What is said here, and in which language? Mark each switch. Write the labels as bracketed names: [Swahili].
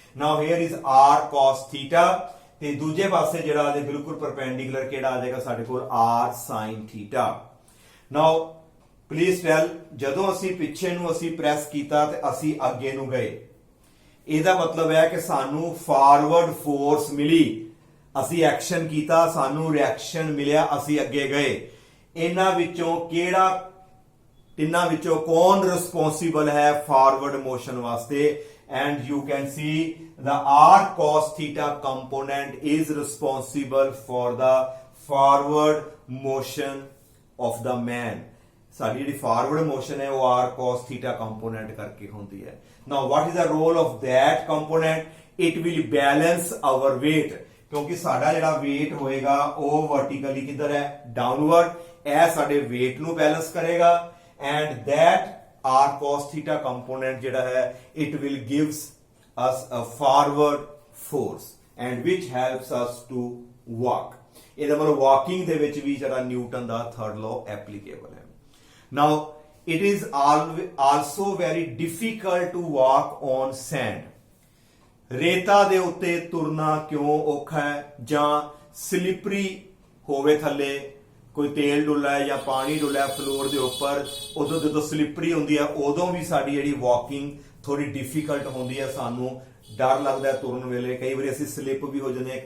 [English] now here is r cos θ, [Punjabi] ਤੇ ਦੂਜੇ ਪਾਸੇ ਜਿਹੜਾ ਇਹਦੇ ਬਿਲਕੁਲ ਪਰਪੈਂਡੀਕੂਲਰ ਕਿਹੜਾ ਆ ਜਾਏਗਾ ਸਾਡੇ ਕੋਲ, r sin θ। [English] now please tell, [Punjabi] ਜਦੋਂ ਅਸੀਂ ਪਿੱਛੇ ਨੂੰ ਅਸੀਂ ਪ੍ਰੈਸ ਕੀਤਾ ਤੇ ਅਸੀਂ ਅੱਗੇ ਨੂੰ ਗਏ, ਇਹਦਾ ਮਤਲਬ ਹੈ ਕਿ ਸਾਨੂੰ ਫਾਰਵਰਡ ਫੋਰਸ ਮਿਲੀ, ਅਸੀਂ ਐਕਸ਼ਨ ਕੀਤਾ, ਸਾਨੂੰ ਰਿਐਕਸ਼ਨ ਮਿਲਿਆ, ਅਸੀਂ ਅੱਗੇ ਗਏ। ਇਹਨਾਂ ਵਿੱਚੋਂ ਕਿਹੜਾ, ਤਿੰਨਾਂ ਵਿੱਚੋਂ ਕੌਣ ਰਿਸਪੌਂਸਿਬਲ ਹੈ ਫਾਰਵਰਡ ਮੋਸ਼ਨ ਵਾਸਤੇ, [English] and you can see the r cos θ component is responsible for the forward motion of the man। [Punjabi] ਸਾਡੀ ਜਿਹੜੀ ਫਾਰਵਰਡ ਮੋਸ਼ਨ ਹੈ ਉਹ r cos θ ਕੰਪੋਨੈਂਟ ਕਰਕੇ ਹੁੰਦੀ ਹੈ। [English] now what is the role of that component, it will balance our weight, [Punjabi] ਕਿਉਂਕਿ ਸਾਡਾ ਜਿਹੜਾ weight ਹੋਏਗਾ ਉਹ vertically ਕਿੱਧਰ ਹੈ, downward, ਇਹ ਸਾਡੇ weight ਨੂੰ ਬੈਲੈਂਸ ਕਰੇਗਾ। [English] and that r cos θ component [Punjabi] ਜਿਹੜਾ ਹੈ [English] it will gives us a forward force and which helps us to walk। [Punjabi] ਇਹਦਾ ਮਤਲਬ ਵਾਕਿੰਗ ਦੇ ਵਿੱਚ ਵੀ ਜਿਹੜਾ ਨਿਊਟਨ ਦਾ ਥਰਡ ਲਾਅ ਐਪਲੀਕੇਬਲ ਹੈ। [English] now it is also very difficult to walk on sand। [Punjabi] ਰੇਤਾ ਦੇ ਉੱਤੇ ਤੁਰਨਾ ਕਿਉਂ ਔਖਾ ਹੈ, ਜਾਂ ਸਲਿਪਰੀ ਹੋਵੇ ਥੱਲੇ, ਕੋਈ ਤੇਲ ਡੁੱਲਾ ਹੈ ਜਾਂ ਪਾਣੀ ਡੁੱਲਾ ਹੈ ਫਲੋਰ ਦੇ ਉੱਪਰ, ਉਦੋਂ ਜਦੋਂ ਸਲਿਪਰੀ ਹੁੰਦੀ ਹੈ ਉਦੋਂ ਵੀ ਸਾਡੀ ਜਿਹੜੀ ਵਾਕਿੰਗ ਥੋੜੀ ਡਿਫਿਕਲਟ ਹੁੰਦੀ ਹੈ, ਸਾਨੂੰ ਡਰ ਲੱਗਦਾ ਤੁਰਨ ਵੇਲੇ, ਕਈ ਵਾਰੀ ਅਸੀਂ ਸਲਿਪ ਵੀ ਹੋ ਜਾਂਦੇ ਹਾਂ।